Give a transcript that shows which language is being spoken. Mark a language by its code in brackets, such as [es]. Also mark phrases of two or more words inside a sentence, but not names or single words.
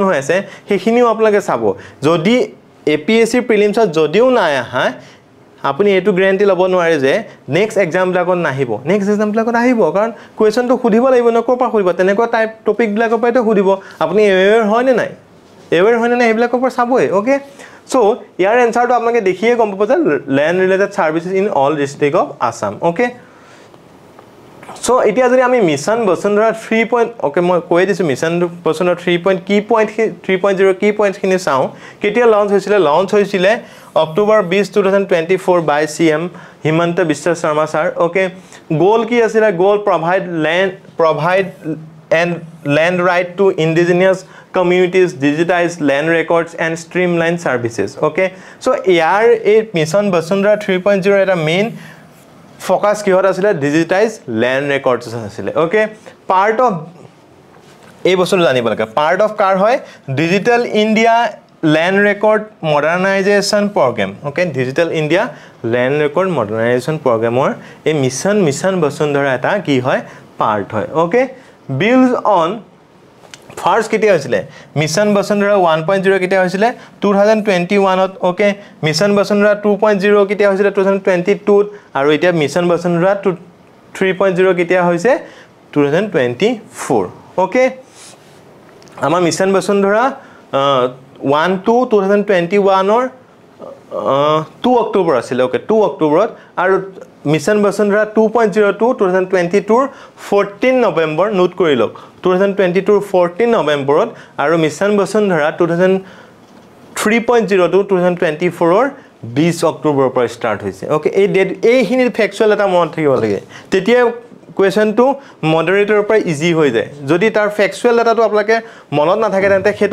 [as] হৈ আছে হেখিনিও আপোনালোকে চাব যদি এপিএসসি প্ৰিলিমছত যদিও নাই আহা আপুনি এটো গ্যাৰান্টি লব নোৱাৰে যে [en] next exam [as] বিলাকত নাহিব [en] next exam [as] বিলাকত আহিব কাৰণ কোৱেশ্চনটো খুদিব লাগিব ন কোৰ পৰা খুদিব তেনেকুৱা টাইপ টপিক বিলাকৰ পৰাটো খুদিব আপুনি এৱেৰ হয় নে নাই হেবিলাকৰ পৰা চাবই [en] okay so [as] ইয়াৰ এনসাৰটো আপোনালোকে দেখিয়ে গম পাব যে [en] land related services in all district of Assam okay so [as] এতিয়া যদি আমি মিশন বসুন্ধৰা 3. ওকে মই কৈ দিছো মিশন বসুন্ধৰা 3.0 কি পইণ্ট খিনি চাও কেতিয়া লঞ্চ হৈছিল অক্টোবৰ 20 2024 [en] by CM [as] হিমন্ত বিশ্ব শৰ্মা স্যাৰ ওকে গোল কি আছিল গোল provide [en] land right to indigenous communities digitize land records and streamline services okay so [as] ইয়াৰ এই মিশন বসুন্ধৰা 3.0 এটা মেইন ফোকাস কি হতা আছিল [en] digitize land records [as] আছিল [en] okay part of [as] এই বস্তু জানিব লাগে [en] part of [as] কাৰ হয় [en] digital india land record modernization program okay digital india land record modernization program or a mission [as] বসুন্ধৰা এটা কি হয় part হয় [en] okay builds on first [as] কেতিয়া হৈছিল মিশন বসুন্ধৰা 1.0 কেতিয়া হৈছিল 2021 ত ওকে মিশন বসুন্ধৰা 2.0 কেতিয়া হৈছিল 2022 আৰু এতিয়া মিশন বসুন্ধৰা 3.0 কেতিয়া হৈছে 2024 ওকে আমাৰ মিশন বসুন্ধৰা 1 to 2021 or 2 অক্টোবৰ আছিল ওকে 2 অক্টোবৰত আৰু মিশন বসুন্ধৰা 2.0 to 2022 14 নৱেম্বৰ নোট কৰি লওক 2022 14 নৱেম্বৰত আৰু মিশন বসুন্ধৰা 3.0 to 2024 20 অক্টোবৰৰ পৰা ষ্টাৰ্ট হৈছে ওকে এই ডেট এইখিনি ফ্যাকচুৱেল এটা মনত থাকিব লাগে তেতিয়া কুৱেশ্যনটো মডাৰেটৰ পৰা ইজি হৈ যায় যদি তাৰ ফেক্সুৱেল ডাটাটো আপোনালোকে মনত নাথাকে তেন্তে সেইটো